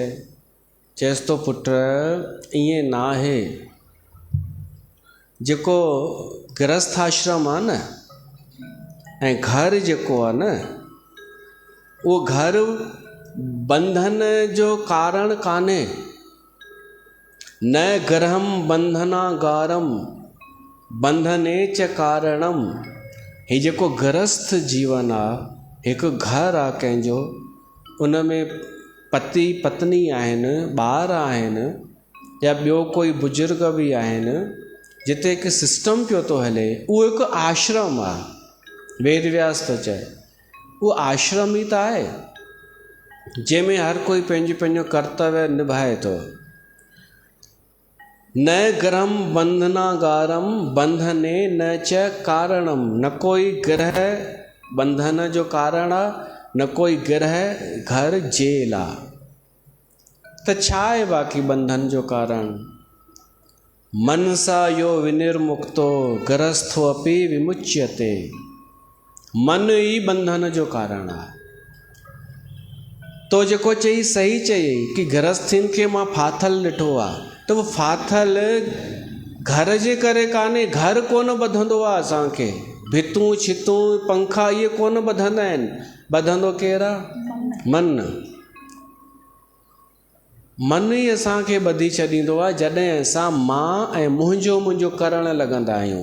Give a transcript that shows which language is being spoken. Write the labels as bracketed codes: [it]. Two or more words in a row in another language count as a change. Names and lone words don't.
[sd] चएसि थो पुट ईअं न आहे। जेको गृहस्थ आश्रम आहे न ऐं घर जेको आहे न, उहो घर बंधन जो कारण कान्हे। [sa] न गृहम बंधनागारम बंधने च कारणम। [sd] ही जेको गृहस्थ जीवन आहे, हिकु घर आहे कंहिंजो, उन में पति पत्नी आहिनि, ॿार आहिनि, या ॿियो कोई बुज़ुर्ग बि आहिनि, जिते हिकु सिस्टम पियो थो हले, उहो हिकु आश्रम आहे। वेद व्यास थो चए उहो आश्रम ई त आहे, जंहिंमें हर कोई पंहिंजो पंहिंजो कर्तव्य निभाए थो। [sa] न गृहम बंधनागारम बंधने न च कारणम। [sd] न कोई गृह बंधन जो कारण आहे, न कोई गृह घर जेल आहे। त छा आहे बाक़ी बंधन जो कारण? [sa] मनसा यो विनिर्मुक्तो गृहस्थो अपि विमुच्यते। [sd] मन ई बंधन जो कारण आहे। तो जेको चई सही चई कि गृहस्थीनि खे मां फाथल ॾिठो आहे, त उहो फाथल घर जे करे कान्हे। घर कोन ॿधंदो आहे असांखे, भितूं छितूं पंखा इहे कोन ॿधंदा आहिनि। ॿधंदो केरु आहे? मन। मन ई असांखे ॿधी छॾींदो आहे जॾहिं असां मां ऐं मुंहिंजो करणु लॻंदा आहियूं।